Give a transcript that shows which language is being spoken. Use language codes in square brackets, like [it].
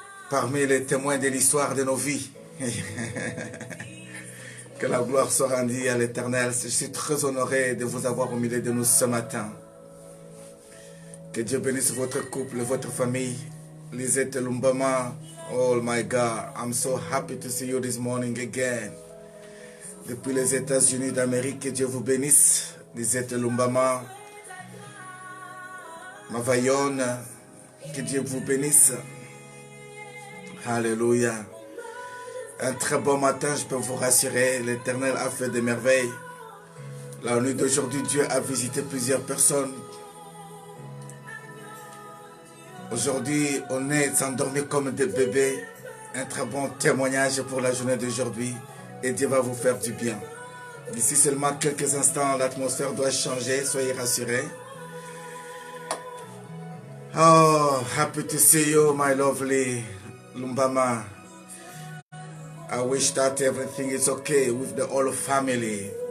[fr] Parmi les témoins de l'histoire de nos vies. Que la gloire soit rendue à l'Éternel. Je suis très honoré de vous avoir au milieu de nous ce matin. Que Dieu bénisse votre couple, votre famille. Lisette Lumbama. [en] Oh my God, I'm so happy to see you this morning again. [fr] Depuis les États-Unis d'Amérique, que Dieu vous bénisse. Lisette Lumbama. Mavayonne, que Dieu vous bénisse. Alléluia. Un très bon matin, je peux vous rassurer. L'Éternel a fait des merveilles. La nuit d'aujourd'hui, Dieu a visité plusieurs personnes. Aujourd'hui, on est endormis comme des bébés. Un très bon témoignage pour la journée d'aujourd'hui. Et Dieu va vous faire du bien. D'ici seulement quelques instants, l'atmosphère doit changer. Soyez rassurés. [en] Oh, happy to see you, my lovely Lumbama. I wish that everything is okay with the whole family.